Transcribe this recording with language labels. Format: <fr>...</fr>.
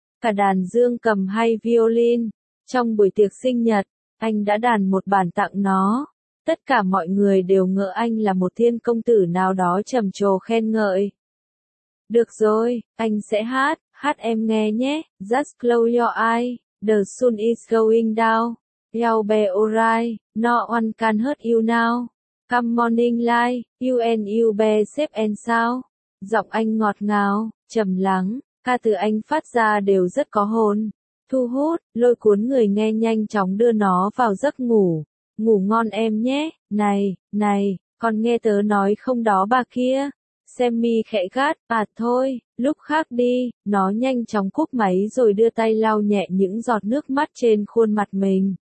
<vi>Cả đàn dương cầm hay violin. Trong buổi tiệc sinh nhật, anh đã đàn một bản tặng nó. Tất cả mọi người đều ngỡ anh là một thiên công tử nào đó trầm trồ khen ngợi." "Được rồi, anh sẽ hát, hát em nghe nhé."</vi> <en>"Just close your eyes, the sun is going down. You'll be alright, no one can hurt you now. Come morning light, you and you be safe and sound.</en> <vi>Giọng anh ngọt ngào, trầm lắng, ca từ anh phát ra đều rất có hồn. Thu hút, lôi cuốn người nghe nhanh chóng đưa nó vào giấc ngủ. Ngủ ngon em nhé, này, này, còn nghe tớ nói không đó bà kia. Sammy khẽ gắt, à thôi, lúc khác đi, nó nhanh chóng cúp máy rồi đưa tay lau nhẹ những giọt nước mắt trên khuôn mặt mình.</vi>